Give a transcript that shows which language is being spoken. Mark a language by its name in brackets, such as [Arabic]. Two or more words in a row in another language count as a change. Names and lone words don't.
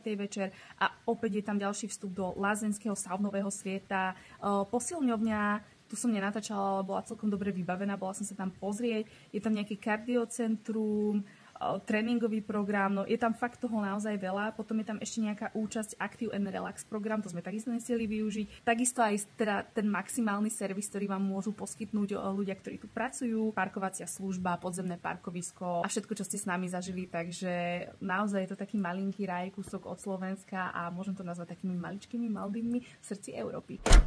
[Slovak] večer a opäť je tam ďalší vstup do lázenského saunového sveta, posilňovňa. Tu som nenatáčala, ale bola celkom dobre vybavená, bola som sa tam pozrieť. Je tam nejaké kardiocentrum, tréningový program, no je tam fakt toho naozaj veľa. Potom je tam ešte nejaká účasť Active and Relax program, to sme takisto nestihli využiť. Takisto aj teda ten maximálny servis, ktorý vám môžu poskytnúť ľudia, ktorí tu pracujú, parkovacia služba, podzemné parkovisko a všetko, čo ste s nami zažili. Takže naozaj je to taký malinký raj, kúsok od Slovenska a môžem to nazvať takými maličkými Maldivmi v srdci Európy.